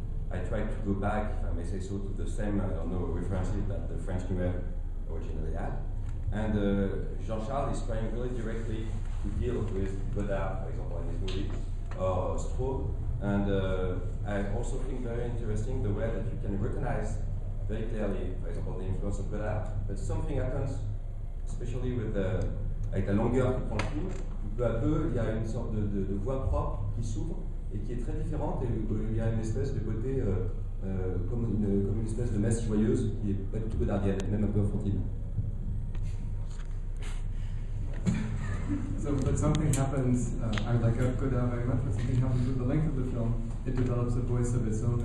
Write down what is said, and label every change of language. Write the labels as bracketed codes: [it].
[en] I try to go back, if I may say so, to the same, references that the French New Wave originally had. And Jean-Charles is trying really directly to deal with Godard, for example, in his movies, or Straub. And I also think very interesting the way that you can recognize very clearly, for example, the influence of Godard. But something happens, especially with [fr] avec la longueur qui prend le film, peu à peu, il y a une sorte de voix propre qui s'ouvre et qui est très différente, et il y a une espèce de côté comme une espèce de messe joyeuse qui n'est pas du tout godardienne, même un peu enfantine. [en] So, but something happens, I like Godard very much, but something happens with the length of the film. It develops a voice of its own.